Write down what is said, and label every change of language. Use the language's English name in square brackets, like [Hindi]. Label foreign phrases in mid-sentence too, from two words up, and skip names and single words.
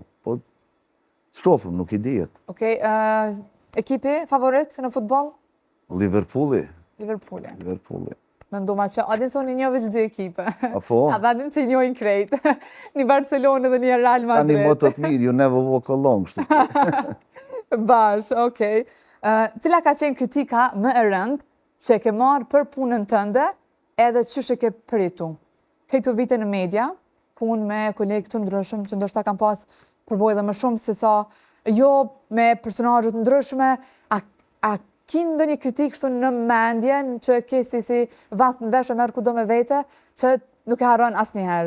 [Albanian] Po, shofëm, nuk i dijet. Okej, ekipi favorit në futbol? Liverpooli. Mendova që adin se unë i njohë veç dy ekipe. Apo? A dhe adin që i njohin krejt. Një Barcelona dhe një Real Madrid. Tani më të të mirë, [English] you never walk alone. [Albanian] Bash, okej. Cila ka qenë kritika më e rëndë që e ke marë për punën tënde edhe qysh e ke pritu? Këto vite në media, punë me kolegë të ndryshëm, që ndoshta kam pas përvojë dhe më shumë se sa jo me personazhe të ndryshme, a ki ndonjë kritikë kështu në mendjen që ke si vath në vesh e merr kudo me vete, që nuk e harron asnjëherë.